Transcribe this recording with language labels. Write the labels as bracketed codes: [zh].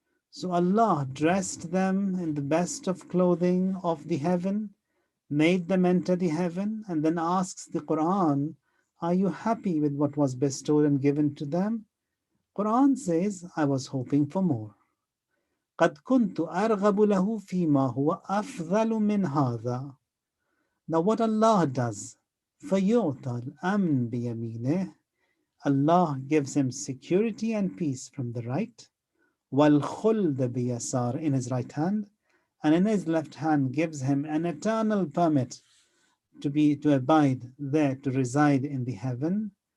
[en] So Allah dressed them in the best of clothing of the heaven, made them enter the heaven, and then asks the Quran, are you happy with what was bestowed and given to them? Quran says, I was hoping for more. [ar] قد كنت أرغب له فيما هو أفضل من هذا. [en] Now what Allah does, [ar] فيعطى الأمن بيمينه, [en] Allah gives him security and peace from the right, [ar] والخلد بيسار, [en] in his right hand, and in his left hand gives him an eternal permit to abide there, to reside in the heaven.